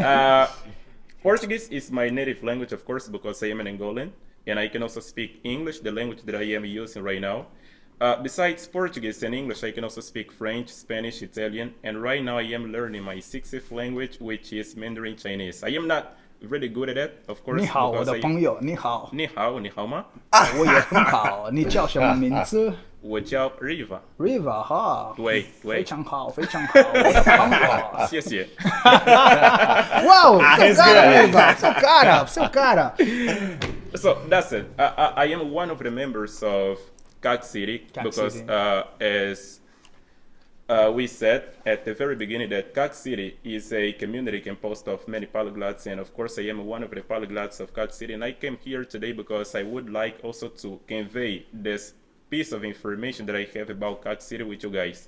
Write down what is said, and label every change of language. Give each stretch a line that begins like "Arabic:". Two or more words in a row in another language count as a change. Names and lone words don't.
English: Portuguese is my native language, of course, because I am an Angolan, and I can also speak English, the language that I am using right now. Besides Portuguese and English, I can also speak French, Spanish, Italian, and right now I am learning my 60th language, which is Mandarin Chinese. I am not really good at it, of course,
Chinese: 你好，我
English: because
Chinese: 的朋友，你好，你好，你好吗？我也很好。你叫什么名字我叫 Riva。 Riva 哈，对非常好，非常好，我的朋友。谢谢。
Portuguese: Uau, seu cara, Riva, seu cara.
English: So that's it. I am one of the members of Cac City Cac because City. As we said at the very beginning that Cac City is a community composed of many polyglots, and of course I am one of the polyglots of Cac City, and I came here today because I would like also to convey this piece of information that I have about Cac City with you guys.